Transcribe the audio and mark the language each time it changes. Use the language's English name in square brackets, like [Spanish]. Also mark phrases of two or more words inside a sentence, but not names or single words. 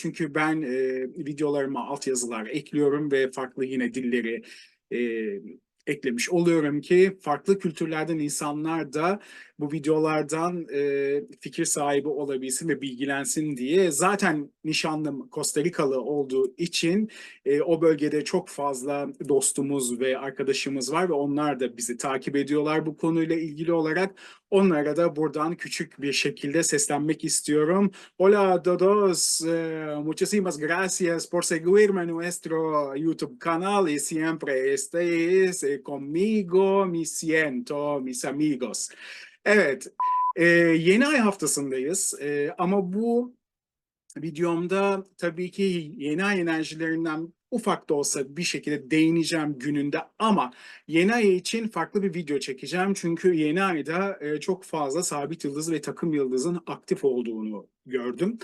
[Turkish] Çünkü ben videolarıma altyazılar ekliyorum ve farklı yine dilleri e, eklemiş oluyorum ki farklı kültürlerden insanlar da bu videolardan fikir sahibi olabilsin ve bilgilensin diye. Zaten nişanlım Costa Rikalı olduğu için o bölgede çok fazla dostumuz ve arkadaşımız var ve onlar da bizi takip ediyorlar bu konuyla ilgili olarak. Onlara da buradan küçük bir şekilde seslenmek istiyorum. [Spanish] Hola a todos, muchísimas gracias por seguirme en nuestro YouTube canal y siempre estéis conmigo, me siento, mis amigos. [Turkish] Evet, yeni ay haftasındayız ama bu videomda tabii ki yeni ay enerjilerinden ufak da olsa bir şekilde değineceğim gününde ama yeni ay için farklı bir video çekeceğim. Çünkü yeni ayda çok fazla sabit yıldız ve takım yıldızın aktif olduğunu gördüm.